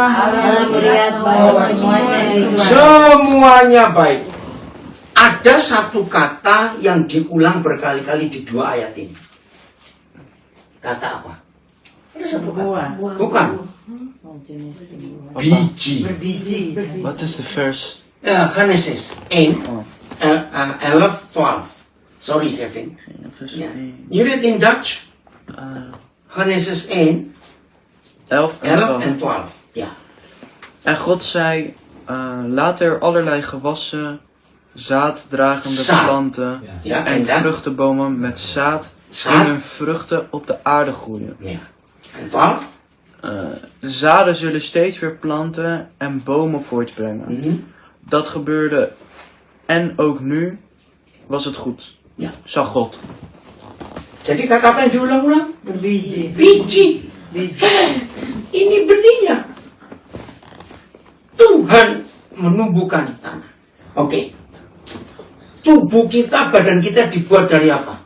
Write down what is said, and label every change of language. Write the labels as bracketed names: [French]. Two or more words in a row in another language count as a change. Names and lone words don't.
[Indonesian] Allah melihat bahwa semuanya itu Semuanya baik. Ada satu kata yang diulang berkali-kali di 2 ayat ini. Kata apa? Ada satu kata. Bukan. Biji. Berbiji. [English] What is the verse? Genesis 8, 11, 12. Sorry, Kevin. Yeah. You read in Dutch? [Dutch] Genesis 8, 11 en 11 en 12. 12. Ja. En God zei, laat er allerlei gewassen, zaaddragende Zaad. planten Ja, en dan? vruchtenbomen met zaad Zaad? in hun vruchten op de aarde groeien. Ja. En 12? De zaden zullen steeds weer planten en bomen voortbrengen. Mhm. Dat gebeurde en ook nu was het goed, Ja. zag God. [Indonesian] Jadi kata apa yang diulang-ulang? Berbiji. Biji. Biji. Ini benihnya. Tuhan menumbuhkan tanah. Oke. Tubuh kita, badan kita dibuat dari apa?